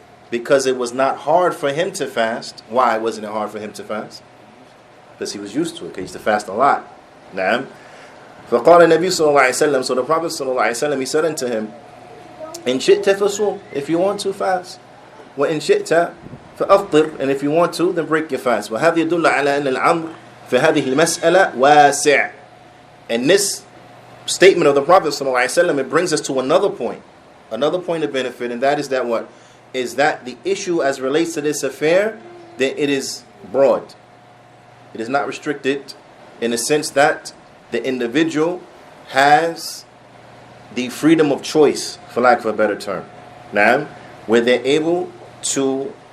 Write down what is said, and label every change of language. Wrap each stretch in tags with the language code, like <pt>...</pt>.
<en>Because it was not hard for him to fast. Why wasn't it hard for him to fast? Because he was used to it. Because he used to fast a lot. Naam.</en> <ar>فقال النبي صلى الله عليه وسلم,</ar> <en>so the Prophet</en> <ar>صلى الله عليه وسلم,</ar> <en>he said unto him,</en> <ar>إن شئت فصوم,</ar> <en>if you want to fast,</en> <ar>وإن شئت فأفطر,</ar> <en>and if you want to, then break your fast.</en> <ar>وهذا يدل على أن الأمر في هذه المسألة واسع.</ar> <en>And this statement of the Prophet</en> <ar>صلى الله عليه وسلم,</ar> <en>it brings us to another point of benefit, and that is that what? Is that the issue as relates to this affair, that it is broad. It is not restricted in the sense that the individual has the freedom of choice, for lack of a better term. Now, where they're able to</en>